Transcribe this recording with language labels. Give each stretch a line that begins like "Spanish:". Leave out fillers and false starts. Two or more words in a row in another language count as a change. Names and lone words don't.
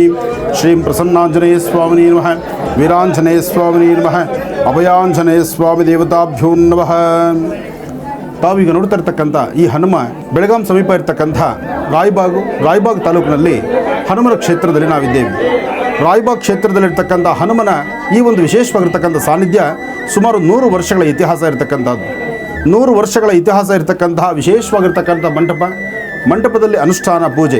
Sanskrit: श्रीं प्रसन्नाञ्जनेयस्वामिने नमः. वीराञ्जनेयस्वामिने नमः. अभयाञ्जनेयस्वामि देवताभ्यो नमः.
Kannada: ತಾವೀಗ ನೋಡ್ತಾ ಇರ್ತಕ್ಕಂಥ ಈ ಹನುಮ ಬೆಳಗಾಂ ಸಮೀಪ ಇರ್ತಕ್ಕಂಥ ರಾಯಬಾಗ್ ತಾಲೂಕಿನಲ್ಲಿ ಹನುಮನ ಕ್ಷೇತ್ರದಲ್ಲಿ ನಾವಿದ್ದೇವೆ. ರಾಯಬಾಗ್ ಕ್ಷೇತ್ರದಲ್ಲಿರ್ತಕ್ಕಂಥ ಹನುಮನ ಈ ಒಂದು ವಿಶೇಷವಾಗಿರ್ತಕ್ಕಂಥ ಸಾನ್ನಿಧ್ಯ ಸುಮಾರು 100 ವರ್ಷಗಳ ಇತಿಹಾಸ ಇರತಕ್ಕಂಥದ್ದು. 100 ವರ್ಷಗಳ ಇತಿಹಾಸ ಇರತಕ್ಕಂತಹ ವಿಶೇಷವಾಗಿರ್ತಕ್ಕಂಥ ಮಂಟಪದಲ್ಲಿ ಅನುಷ್ಠಾನ ಪೂಜೆ.